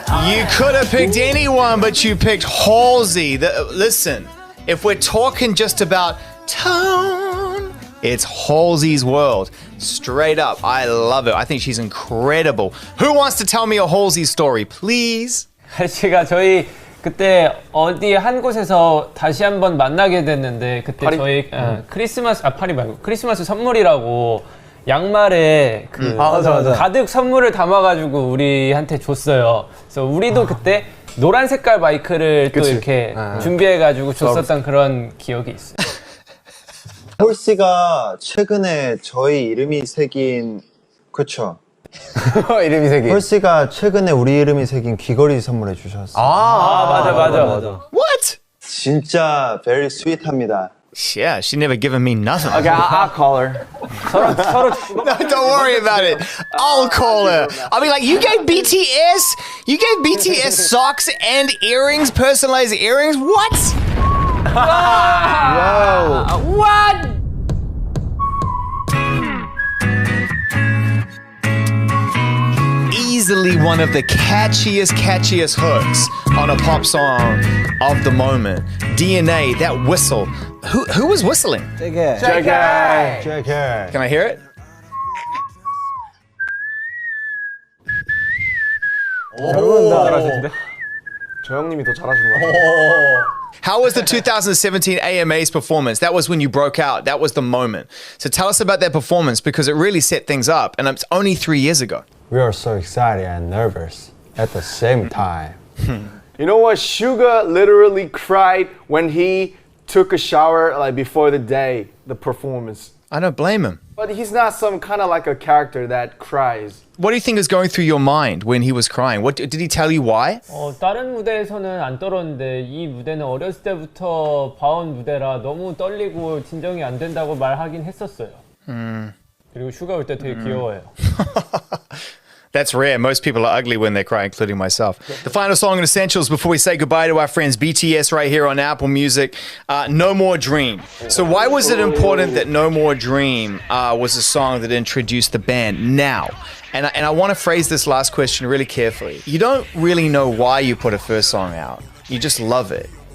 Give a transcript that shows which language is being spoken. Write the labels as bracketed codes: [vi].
[en] You could have picked anyone, but you picked Halsey. Listen, if we're talking just about tone, it's Halsey's world. Straight up, I love it. I think she's incredible. Who wants to tell me a Halsey story, please? [ko] 제가 저희 그때 어디 한 곳에서 다시 한번 만나게 됐는데 그때 파리? 저희 파리 말고 크리스마스 선물이라고 양말에 맞아. 가득 선물을 담아가지고 우리한테 줬어요. 그래서 우리도 그때 노란 색깔 마이크를 또 이렇게 준비해가지고 줬었던 그런 기억이 있어요. 홀씨가 최근에 저희 이름이 새긴, 그쵸? 이름이 새긴. 홀씨가 최근에 우리 이름이 새긴 귀걸이 선물해 주셨어요. 맞아. [en] What? [ko] 진짜 [en] very sweet [ko] 합니다. [en] Yeah, she never given me nothing. Okay, I'll call her. No, don't worry about it. I'll call her. I mean, like, you gave BTS socks and earrings, personalized earrings? What? Whoa. What? Easily one of the catchiest hooks on a pop song of the moment. DNA, that whistle. Who was whistling? JK. Can I hear it? [ko] 잘하시는데? 저 형님이 더 잘하신 것 같아요. [en] How was the 2017 AMA's performance? That was when you broke out. That was the moment. So tell us about that performance because it really set things up. And it's only 3 years ago. We are so excited and nervous at the same time. You know what? Suga literally cried when he took a shower like before the performance. I don't blame him. But he's not some kind of like a character that cries. What do you think is going through your mind when he was crying? What did he tell you why? [ko] 다른 무대에서는 안 떨었는데 이 무대는 어렸을 때부터 봐온 무대라 너무 떨리고 진정이 안 된다고 말하긴 했었어요. 그리고 슈가 올 때 되게 귀여워요. [en] That's rare. Most people are ugly when they cry, including myself. The final song in Essentials before we say goodbye to our friends BTS right here on Apple Music, No More Dream. So why was it important that No More Dream was a song that introduced the band now? And I want to phrase this last question really carefully. You don't really know why you put a first song out. You just love it.